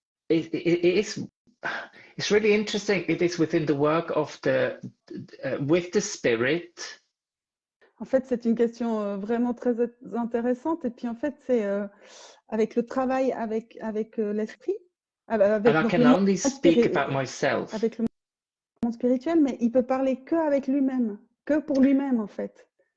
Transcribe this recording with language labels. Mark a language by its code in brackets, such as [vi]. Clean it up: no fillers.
[en] It's really interesting. It is within the work of with the spirit. [fr] En fait, c'est une question vraiment très intéressante. Et puis, en fait, c'est avec le travail avec l'esprit. [en] And I can only speak about myself. [fr] Avec le monde spirituel, mais il peut parler que avec lui-même, que pour lui-même, en fait.